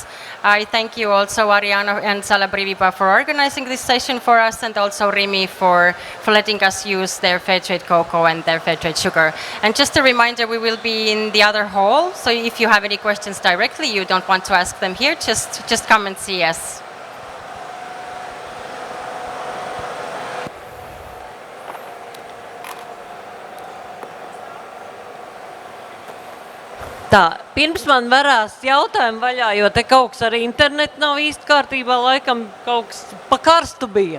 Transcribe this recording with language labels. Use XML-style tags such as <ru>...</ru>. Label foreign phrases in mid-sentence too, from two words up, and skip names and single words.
<en>I thank you also, Ariana and Salabrivipa, for organizing this session for us, and also Rimi for letting us use their fair trade cocoa and their fair trade sugar. And just a reminder, we will be in the other hall, so if you have any questions directly, you don't want to ask them here, just come and see us.</en> <lv>Tā, pirms man varās jautājumu vaļā, jo te kaut kas ar internetu nav īsti kārtībā, laikam kaut kas pa karstu bija.</lv>